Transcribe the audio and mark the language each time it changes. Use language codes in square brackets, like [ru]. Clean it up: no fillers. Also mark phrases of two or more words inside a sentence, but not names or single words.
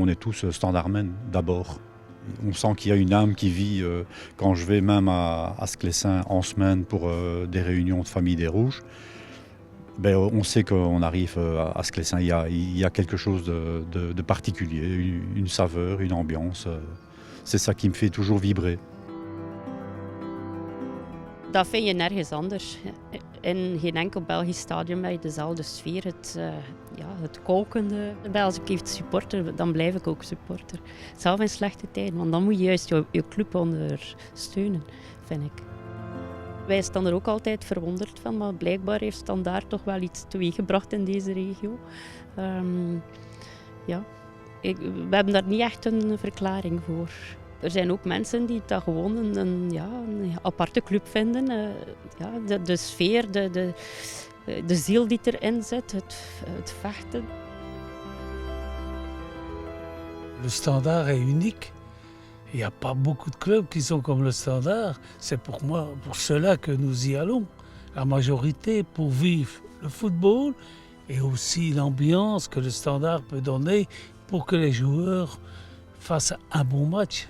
[fr] On est tous standardmen d'abord. On sent qu'il y a une âme qui vit quand je vais même à Sclessin en semaine pour des réunions de famille des Rouges. Ben, on sait qu'on arrive à Sclessin, il y a quelque chose de particulier, une saveur, une ambiance. C'est ça qui me fait toujours vibrer. [nl] Dat vind je nergens anders. In geen enkel Belgisch stadion heb je dezelfde sfeer. Het kokende. Als ik even supporter, dan blijf ik ook supporter. Zelf in slechte tijden, want dan moet je juist je club ondersteunen, vind ik. Wij staan er ook altijd verwonderd van, maar blijkbaar heeft Standaard toch wel iets teweeggebracht in deze regio. We hebben daar niet echt een verklaring voor. Er zijn ook mensen die dat gewoon een aparte club vinden. De sfeer, de ziel die erin zit, het vechten. [fr] Le Standard est unique. Il n'y a pas beaucoup de clubs qui sont comme le Standard. C'est pour cela que nous y allons. La majorité pour vivre le football et aussi l'ambiance que le Standard peut donner pour que les joueurs fassent un bon match.